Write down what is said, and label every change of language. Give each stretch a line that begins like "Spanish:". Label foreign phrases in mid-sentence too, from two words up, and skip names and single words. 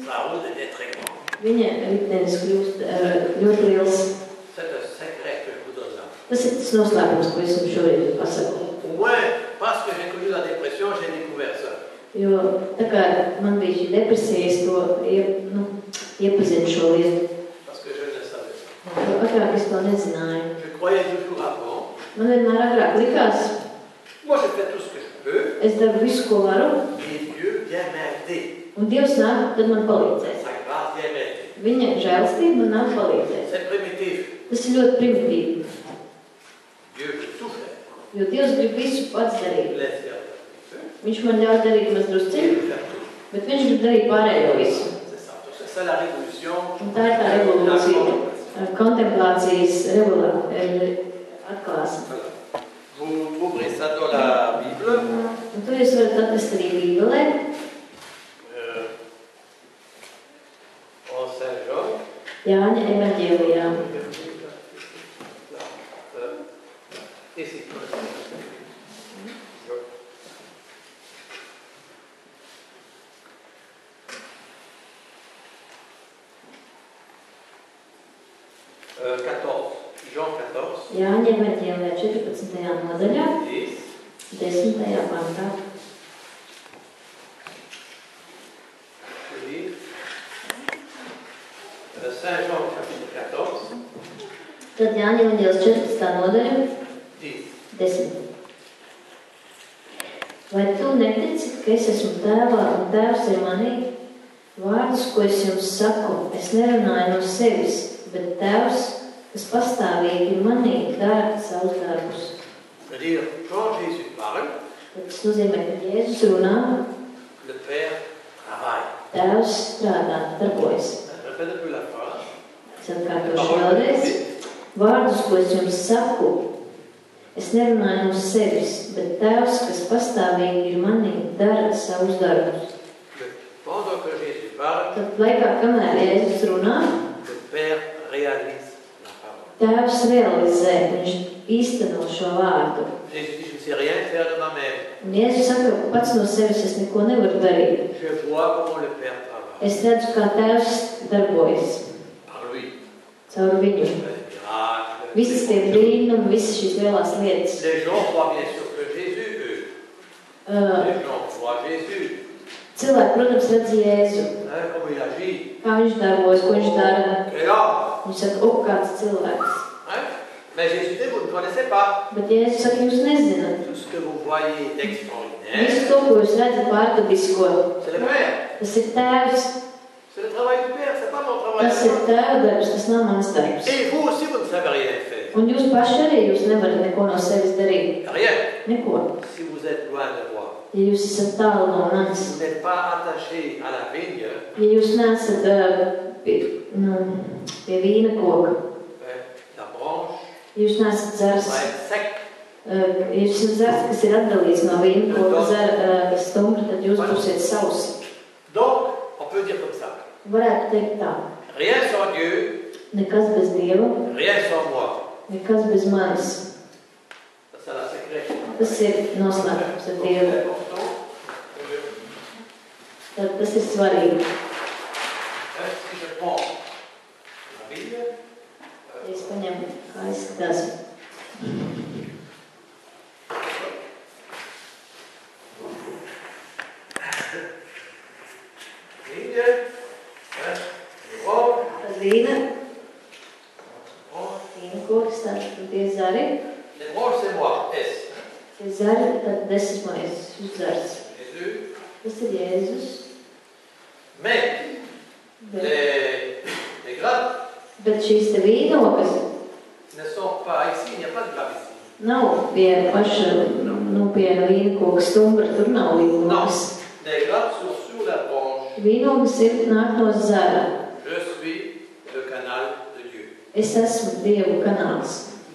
French: route était très grande.
Latvian: Viņa ritenis kļūst ļoti liels.
French: C'est un secret que je vous donne là.
Latvian: Tas ir tas noslēpums, ko es jums šorīt pasaku.
French: Au moins, parce que j'ai connu la dépression, j'ai découvert ça.
Latvian: Jo tā kā man bija šī depresija, es to iepazinu šo lietu.
French: Parce que je ne savais pas.
Latvian: Jo agrāk es to nezināju.
French: Je croyais toujours avant.
Latvian: Man vienmēr agrāk likās,
French: Moi, je fais tout ce que je peux.
Latvian: es daru visu, ko varu,
French: Et Dieu vient m'aider.
Latvian: un Dievs nāk, tad man palīdzēs.
French: Sa grâce vient m'aider.
Latvian: Viņa žēlastība man nāk palīdzēs.
French: C'est primitif.
Latvian: Tas ir ļoti primitīvi,
French: Dieu veut tout faire.
Latvian: jo Dievs grib visu pats darīt.
French: Laisse faire.
Latvian: Viņš man ļauj darīt maz
French: Dieu
Latvian: drusciņu,
French: veut faire tout.
Latvian: bet viņš grib darīt pārējo visu.
French: C'est ça. Donc, c'est ça la révolution.
Latvian: Un tā ir tā revolūcija, kontemplācijas atklāsme.
French: Voilà. Vous trouverez ça dans la Bible.
Latvian: Un to jūs varat atrast arī Bībelē,
French: En Saint Jean.
Latvian: Jāņa evaņģēlijā.
French: Ici. Euh, 14. Jean 14.
Latvian: Jāņa evaņģēlijā 14. nodaļā, 10. 10. pantā.
French: Je lis. Saint Jean chapitre 14.
Latvian: Tad Jāņa evaņģēlis 14. nodaļa, 10. 10. Vai tu netici, ka es esmu tēvā un tēvs ir manī? Vārdus, ko es jums saku, es nerunāju no sevis, bet tēvs, kas pastāvīgi manī, dara savus darbus.
French: C'est-à-dire, quand Jésus parle,
Latvian: Tas nozīmē, ka Jēzus runā,
French: le Père travaille.
Latvian: tēvs strādā, darbojas.
French: Répète un peu la phrase.
Latvian: Es atkārtošu vēlreiz. Vārdus, ko es jums saku, es nerunāju no sevis, bet tēvs, kas pastāvīgi ir manī, dara savus darbus.
French: Pendant que Jésus parle,
Latvian: Tad laikā, kamēr Jēzus runā,
French: le Père réalise la parole.
Latvian: tēvs realizē, viņš īsteno šo vārdu.
French: Jésus dit, je ne sais rien faire de moi-même.
Latvian: Un Jēzus saka, ka pats no sevis es neko nevaru darīt.
French: Je vois comment le Père travaille.
Latvian: Es redzu, kā tēvs darbojas
French: Par lui.
Latvian: caur viņu.
French: Les miracles.
Latvian: Visas tie brīnumi, visas šīs lielās lietas.
French: Les gens voient bien sûr que Jésus, eux. Les gens voient Jésus.
Latvian: Cilvēki, protams, redz Jēzu,
French: Hein, comment il agit.
Latvian: kā viņš darbojas, ko viņš dara.
French: Et là,
Latvian: Viņš saka, kāds cilvēks.
French: hein? Mais Jésus dit, vous ne connaissez pas.
Latvian: Bet Jēzus saka, jūs nezināt.
French: Tout ce que vous voyez d'extraordinaire,
Latvian: Visu to, ko jūs redzat pārdabisko,
French: c'est le Père.
Latvian: tas ir tēvs,
French: C'est le travail du Père, c'est pas mon travail.
Latvian: tas ir tēva darbs, tas nav mans darbs.
French: Et vous aussi, vous ne savez rien faire.
Latvian: Un jūs paši arī jūs nevarat neko no sevis darīt.
French: Rien.
Latvian: Neko.
French: Si vous êtes loin de moi,
Latvian: Ja jūs esat tālu no manis,
French: vous n'êtes pas attaché à la vigne,
Latvian: ja jūs neesat pie vīna koka,
French: la branche
Latvian: ja jūs neesat zars,
French: va être sec.
Latvian: ja jūs esat zars, kas ir atdalīts no vīna koka zara stumbra, tad jūs būsiet sausi.
French: Donc, on peut dire comme ça.
Latvian: Varētu teikt tā,
French: Rien sans Dieu,
Latvian: nekas bez Dieva,
French: rien sans moi.
Latvian: nekas bez manis.
French: Ça, c'est la secret.
Latvian: Tas ir noslēpums ar Dievu.
French: C'est important.
Latvian: Tad tas ir svarīgi.
French: Si je prends la Bible,
Latvian: Ja es paņemu, kā izskatās. Linie, rond, Tad vīna koks, tad tie zari.
French: les branches, c'est moi, S.
Latvian: Tie zari, tad tas esmu es, šis zars.
French: Jésus.
Latvian: Tas ir Jēzus.
French: Mais,
Latvian: Bet,
French: les grappes
Latvian: bet šīs te vīnokas
French: ne sont pas ici, il n'y a pas de grappe ici.
Latvian: nav pie paša, pie vīna koka stumbra, tur nav vīnokas.
French: Les grappes sont sur la branche.
Latvian: Vīnokas ir nāk no zara.
French: Je suis le canal de Dieu.
Latvian: Es esmu Dievu kanāls.